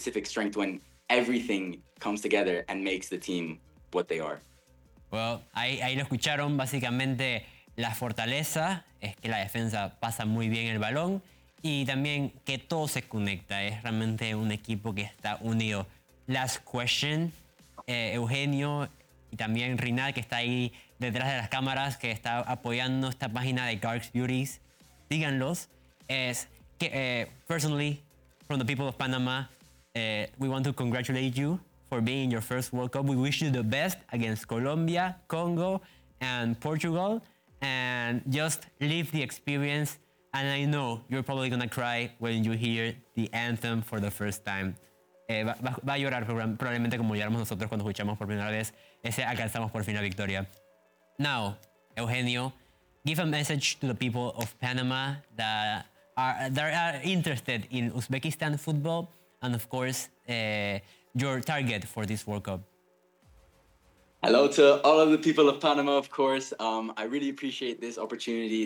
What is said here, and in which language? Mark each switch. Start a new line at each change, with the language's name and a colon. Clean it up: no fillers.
English: specific strength when everything comes together and makes the team what they are.
Spanish: Well, ahí lo escucharon. Básicamente, la fortaleza es que la defensa pasa muy bien el balón y también que todo se conecta. Es realmente un equipo que está unido.
English: Last question,
Spanish: Eugenio y también Rinal, que está ahí detrás de las cámaras, que está apoyando esta página de Garx Beauties. Díganlos. Es que,
English: personally, from the people of Panama, we want to congratulate you for being in your first World Cup. We wish you the best against Colombia, Congo, and Portugal. And just live the experience. And I know you're probably going to cry when you hear the anthem for the first time.
Spanish: Va a llorar probablemente como lloramos nosotros cuando escuchamos por primera vez ese alcanzamos por fin la victoria.
English: Now, Eugenio, give a message to the people of Panama that are interested in Uzbekistan football and, of course, your target for this World Cup. Hello to all of the people of Panama, of course. I really appreciate this opportunity.